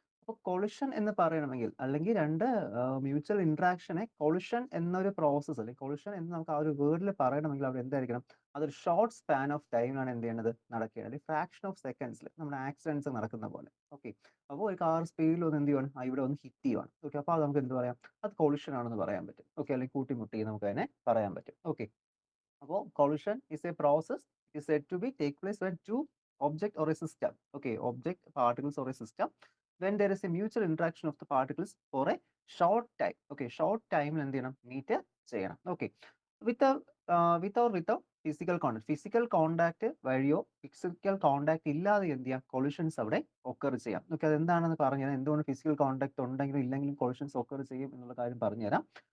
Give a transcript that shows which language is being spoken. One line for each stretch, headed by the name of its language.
Malayalam: അപ്പോൾ കൊളിഷൻ എന്ന് പറയണമെങ്കിൽ അല്ലെങ്കിൽ രണ്ട് മ്യൂച്വൽ ഇന്ററാക്ഷനെ കൊളിഷൻ എന്നൊരു പ്രോസസ്സ് അല്ലെങ്കിൽ കൊളിഷൻ എന്ന് നമുക്ക് ആ ഒരു വേർഡിൽ പറയണമെങ്കിൽ അവിടെ എന്തായിരിക്കണം, അതൊരു ഷോർട്ട് സ്പാൻ ഓഫ് ടൈമിലാണ് എന്ത് ചെയ്യേണ്ടത്, നടക്കേണ്ടത്. ഫ്രാക്ഷൻ ഓഫ് സെക്കൻഡ്സിൽ നമ്മുടെ ആക്സിഡൻസ് നടക്കുന്ന പോലെ. ഓക്കെ, അപ്പോൾ ഒരു കാർ സ്പീഡിൽ ഒന്ന് എന്ത് ചെയ്യുവാണ്, ഇവിടെ ഒന്ന് ഹിറ്റ് ചെയ്യുവാണ്. ഓക്കെ, അപ്പോൾ അത് നമുക്ക് എന്ത് പറയാം, അത് കൊളിഷൻ ആണെന്ന് പറയാൻ പറ്റും. ഓക്കെ, അല്ലെങ്കിൽ കൂട്ടിമുട്ടി നമുക്ക് അതിനെ പറയാൻ പറ്റും.
English: Okay, അപ്പോൾ collision is a process. It is said to be take place when two object or a system, okay, object, particles or a system, when there is a mutual interaction of the particles for a short time.
Malayalam: Okay, short time എന്ത് ചെയ്യണം, meet ചെയ്യണം. Okay, without physical contact, physical contact വഴിയോ physical contact ഇല്ലാതെ എന്ത് ചെയ്യാം, collisions അവിടെ occur ചെയ്യാം. Okay, അതെന്താണെന്ന് പറഞ്ഞുതരാം. എന്തുകൊണ്ട് ഫിസിക്കൽ കോണ്ടാക്ട് ഉണ്ടെങ്കിലും ഇല്ലെങ്കിലും കൊളിഷൻസ് ഒക്കർ ചെയ്യും എന്നുള്ള കാര്യം പറഞ്ഞുതരാം.